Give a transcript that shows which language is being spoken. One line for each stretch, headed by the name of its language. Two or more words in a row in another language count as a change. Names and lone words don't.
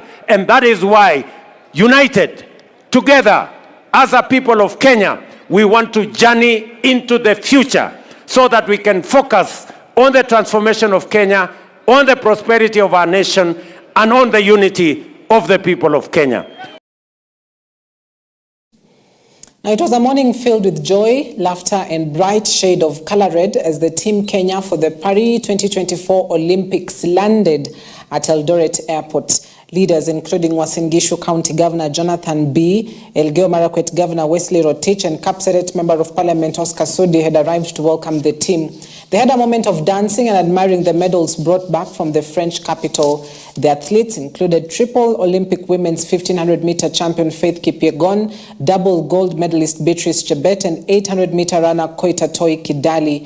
English: And that is why, united, together, as a people of Kenya, we want to journey into the future so that we can focus on the transformation of Kenya, on the prosperity of our nation, and on the unity of the people of Kenya. Now, it was a morning filled with joy, laughter, and bright shade of color red as the Team Kenya for the Paris 2024 Olympics landed at Eldoret Airport. Leaders including Uasin Gishu County Governor Jonathan B., Elgeyo Marakwet Governor Wesley Rotich, and Kapseret Member of Parliament Oscar Sudi had arrived to welcome the team. They had a moment of dancing and admiring the medals brought back from the French capital. The athletes included triple Olympic women's 1500-meter champion Faith Kipyegon, double gold medalist Beatrice Chebet, and 800-meter runner Koita Toi Kidali.